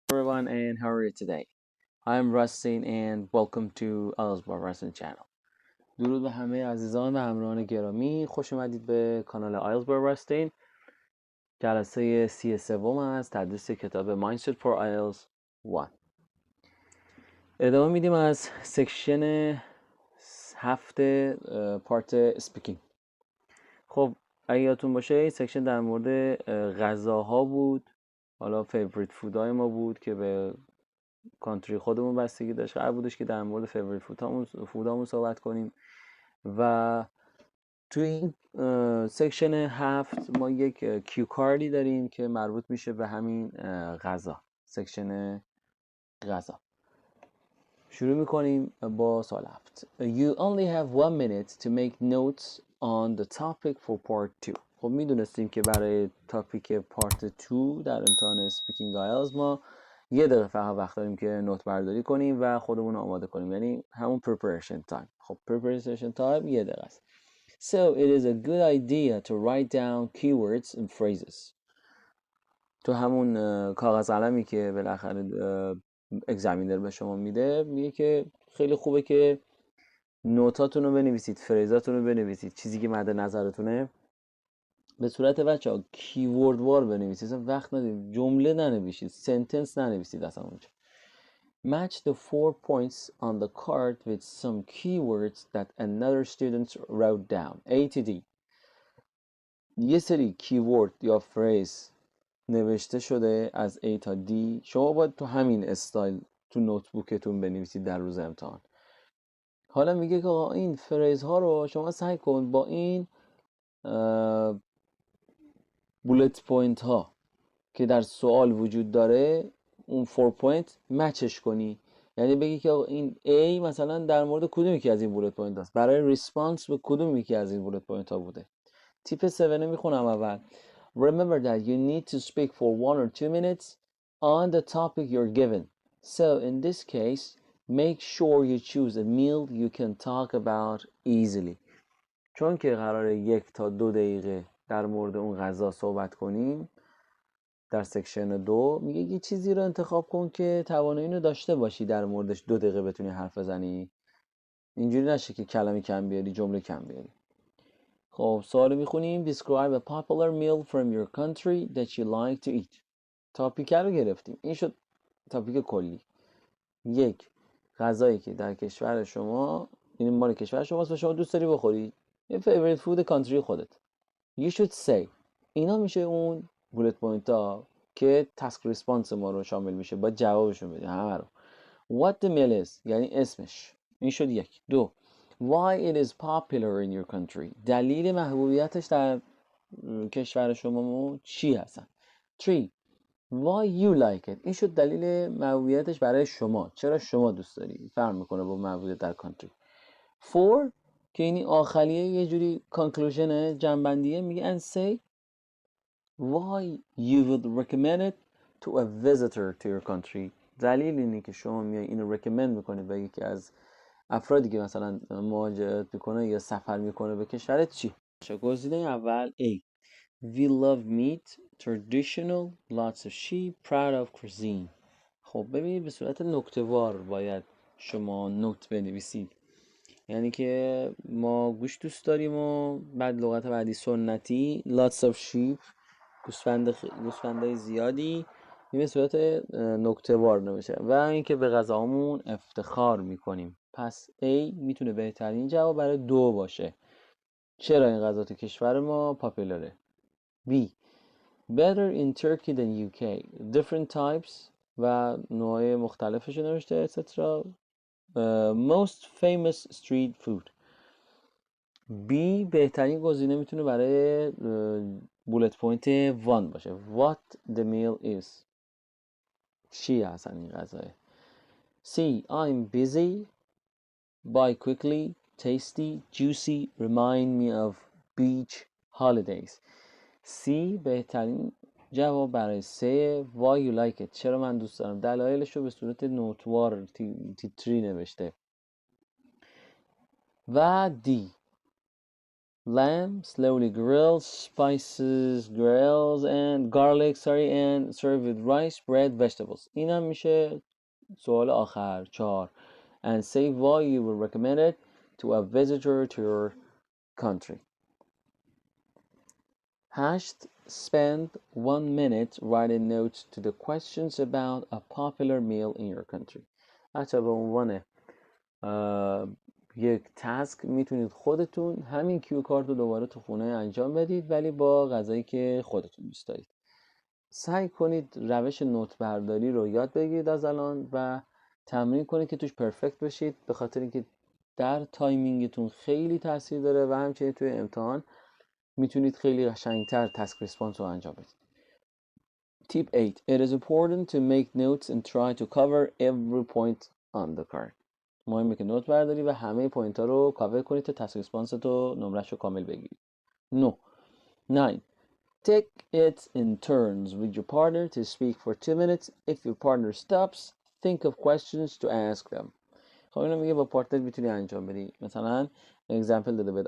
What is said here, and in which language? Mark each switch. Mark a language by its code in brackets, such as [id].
[en] everyone, and how are you today? I'm Rustin and welcome to Rustin channel. [fa] درود به همه عزیزان و همراهان گرامی. خوش اومدید به کانال رستین. جلسه 33 از تدریس کتاب Mindset for IELTS 1. ادامه میدیم از سکشن 7 پارت اسپیکینگ. خب اگه یادتون باشه این سکشن در مورد غذاها بود. حالا فیوریت فودهای ما بود که به کانتری خودمون بستگی داشت. قرار بودش که در مورد فیوریت فودامون صحبت کنیم و توی این سکشن 7 ما یک کیو کاردی داریم که مربوط میشه به همین غذا. سکشن غذا شروع میکنیم با سوال 7. [en] You only have 1 minute to make notes on the topic for part 2. [fa] خب میدونستیم که برای تاپیک پارت 2 در امتحان سپیکینگ آیلتس ما 1 دقیقه فقط وقت داریم که نوت برداری کنیم و خودمون رو آماده کنیم، یعنی همون preparation time. خب preparation time 1 دقیقه است. [en] So it is a good idea to write down keywords and phrases. [fa] تو همون کاغذ قلمی که بالاخره اگزامینر به شما میده میگه که خیلی خوبه که نوتاتون رو بنویسید، فریزاتون رو بنویسید، چیزی که مد نظرتونه به صورت بچه‌ها کیورد وار بنویسید. اصلا وقت ندید، جمله ننویسید، سنتنس ننویسید اصلا اونجا. [en] Match the 4 points on the card with some keywords that another student wrote down. A to D. [fa] یه سری کیورد یا فریز نوشته شده از A تا D. شما باید تو همین استایل تو نوتبوکتون بنویسید در روز امتحان. حالا میگه که آقا این فریز ها رو شما سعی کن با این بولت پوینت ها که در سوال وجود داره اون 4 پوینت مچش کنی. یعنی بگی که آقا این A مثلا در مورد کدوم یکی از این بولت پوینت هاست، برای ریسپانس به کدوم یکی از این بولت پوینت ها بوده. تیپ 7 میخونم اول. [en] Remember that you need to speak for 1 or 2 minutes on the topic you're given. So in this case, make sure you choose a meal you can talk about easily. [fa] چون که قراره 1 تا 2 دقیقه در مورد اون غذا صحبت کنیم در سکشن 2، میگه یه چیزی رو انتخاب کن که توانایی رو داشته باشی در موردش 2 دقیقه بتونی حرف بزنی. اینجوری نشه که کلمه کم بیاری، جمله کم بیاری. خب سوال میخونیم. [en] Describe a popular meal from your country that you like to eat. [fa] تاپیک رو گرفتیم. این شد تاپیک کلی. 1 غذایی که در کشور شما، این مال کشور شماست و شما دوست داری بخوری، یه [en] favorite food country [fa] خودت. [en] You should say. [fa] اینا میشه اون bullet point ها که task response ما رو شامل میشه. باید جوابشون بدی همه رو. [en] What the meal is [fa] یعنی اسمش. این شد 1. [en] 2 Why it is popular in your country. [fa] دلیل محبوبیتش در کشور شما چی هستن. 3 [en] Why you like it. [fa] این شد دلیل محبوبیتش برای شما، چرا شما دوست داری. فرق میکنه با محبوبیت در country. [en] 4 [fa] که اینی آخریه، یه جوری conclusion جنبندیه، میگه [en] and say why you would recommend it to a visitor to your country. [fa] دلیل اینه که شما میای اینو recommend میکنی به یکی از افرادی که مثلا مهاجرت میکنه یا سفر میکنه به کشورت چی؟ گزینه اول A. [en] We love meat, traditional, lots of sheep, proud of cuisine. [fa] خب ببینید به صورت نکته‌وار باید شما نوت بنویسید. یعنی که ما گوشت دوست داریم و بعد لغت بعدی سنتی، [en] lots of sheep، [fa] گوسفندای زیادی، این به صورت نکته‌وار نمیشه. و اینکه به غذامون افتخار میکنیم. پس A میتونه بهترین جواب برای 2 باشه. چرا این غذا تو کشور ما پاپولاره. [en] B better in Turkey than UK. Different types [fa] و نوعای مختلفش نوشته etc. [en] Most famous street food. [fa] B بهترین گزینه میتونه برای بولت پوینت 1 باشه. [en] What the meal is. [fa] چی هستن این غذاه. [en] C I'm busy. Buy quickly. Tasty. Juicy. Remind me of beach holidays. C [fa] بهترین جواب برای [en] 3 Why you like it. [fa] چرا من دوست دارم. دلایلش رو به صورت نوتوار تیتری نوشته. و D [en] lamb slowly grilled, spices, grills and garlic, and served with rice, bread, vegetables. [fa] این هم میشه سوال آخر 4. [en] And say why you would recommend it to a visitor to your country. 8. Spend 1 minute writing notes to the questions about a popular meal in your country. [fa] بچه به عنوان یک تاسک میتونید خودتون همین کیو کارت رو دوباره تو خونه انجام بدید، ولی با غذایی که خودتون دوست دارید. سعی کنید روش نوت برداری رو یاد بگیرید از الان و تمرین کنید که توش پرفکت بشید، به خاطر اینکه در تایمینگتون خیلی تاثیر داره و همچنین توی امتحان میتونید خیلی قشنگتر تاسک ریسپانس رو انجام بدید. [en] Tip 8. It is important to make notes and try to cover every point on the card. [fa] مهمه که نوت برداری و همه پوینت ها رو کاور کنید تا تاسک ریسپانس تو نمرش رو کامل بگیرید. [en] 9. Take it in turns with your partner to speak for 2 minutes. If your partner stops, think of questions to ask them. [fa] خب اینو میگه با پارتنر میتونی انجام بدی. مثلا example داده بود.